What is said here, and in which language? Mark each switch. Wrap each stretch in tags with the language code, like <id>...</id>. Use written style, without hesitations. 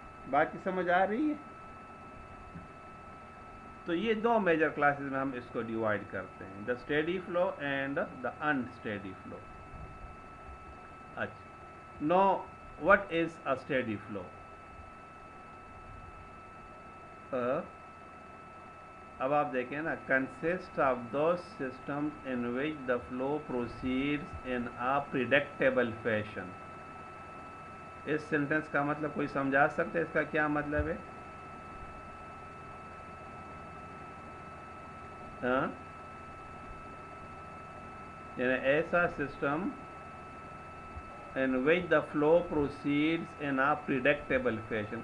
<ur>بات کی سمجھ آ رہی ہے؟ تو یہ 2 میجر کلاسز میں ہم اس کو ڈیوائڈ کرتے ہیں,</ur> <en>The steady flow and the unsteady flow. اچھا, now what is a steady flow?</en> <ur>اب آپ دیکھیں نا</ur> <en>Consist of those systems in which the flow proceeds in a predictable fashion.</en> <ur>اس sentence کا مطلب کوئی سمجھا سکتے ہے اس کا کیا مطلب ہے؟ ہاں یعنی ایسا system</ur> <en>in which the flow proceeds in a predictable fashion.</en>